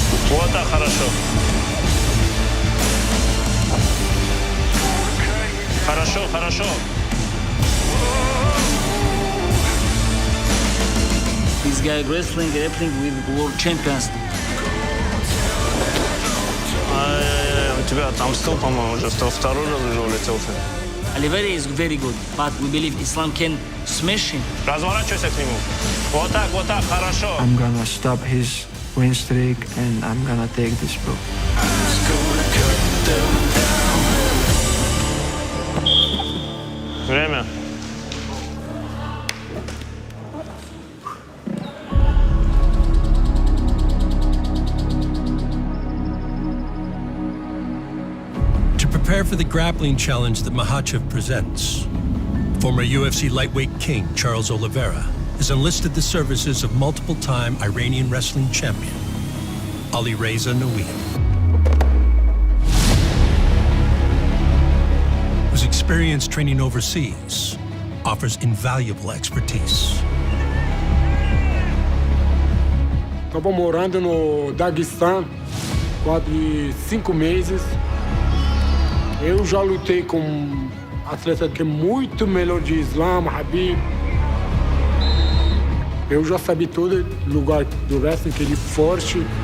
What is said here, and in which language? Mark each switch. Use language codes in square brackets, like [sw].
[ru] Вот так хорошо. Хорошо, хорошо. [en] This guy wrestling, grappling with world champions. [ru] У тебя там стол, по-моему, уже второй раз уже улетел-то. [en] Oliveira is very good, but we believe Islam can smash him. [ru] Разворачивайся к нему. Вот так, хорошо. [en] I'm gonna stop his win streak and I'm gonna take this belt. [ru] Время. [en] To prepare for the grappling challenge that Makhachev presents, former UFC lightweight king Charles Oliveira has enlisted the services of multiple-time Iranian wrestling champion Alireza Naouim, whose experience training overseas offers invaluable expertise. [pt] Estava morando no Daguestão quase 5 meses. Eu já lutei com atleta que é muito melhor de Islam, Habib. Eu já sabia todo lugar do wrestling, que ele é forte.